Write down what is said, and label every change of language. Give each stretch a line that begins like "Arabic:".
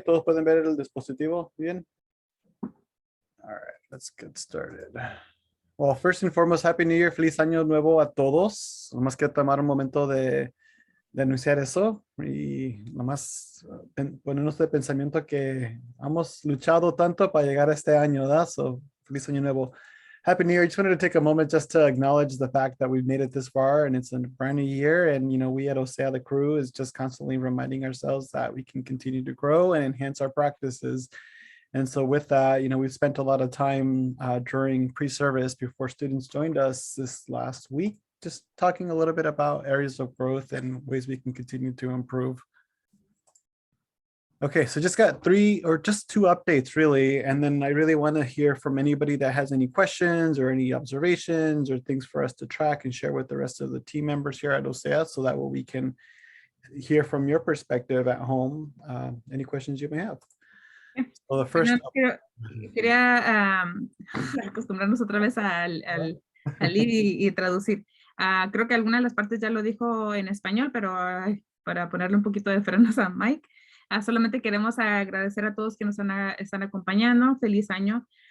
Spanish: ¿Todos pueden ver el dispositivo bien?
English: All right, let's get started. Well, first and foremost, Happy New Year.
Spanish: Feliz Año Nuevo a todos. Nomás quiero tomar un momento de anunciar eso y nomás ponernos de pensamiento que hemos luchado tanto para llegar a este año, ¿verdad? So, feliz Año Nuevo.
English: Happy New Year. I just wanted to take a moment just to acknowledge the fact that we've made it this far and it's a brand new year. And, you know, we at OCEAA, the crew, is just constantly reminding ourselves that we can continue to grow and enhance our practices. And so with that, you know, we've spent a lot of time during pre-service before students joined us this last week, just talking a little bit about areas of growth and ways we can continue to improve. Okay, so just got two updates really. And then I really want to hear from anybody that has any questions or any observations or things for us to track and share with the rest of the team members here at OCEAA, so that way we can hear from your perspective at home, any questions you may have. So the first...
Spanish: Quería acostumbrarnos otra vez al ir y traducir. Creo que algunas de las partes ya lo dijo en español, pero para ponerle un poquito de frenos a Mike, solamente queremos agradecer a todos que nos están acompañando. Feliz año.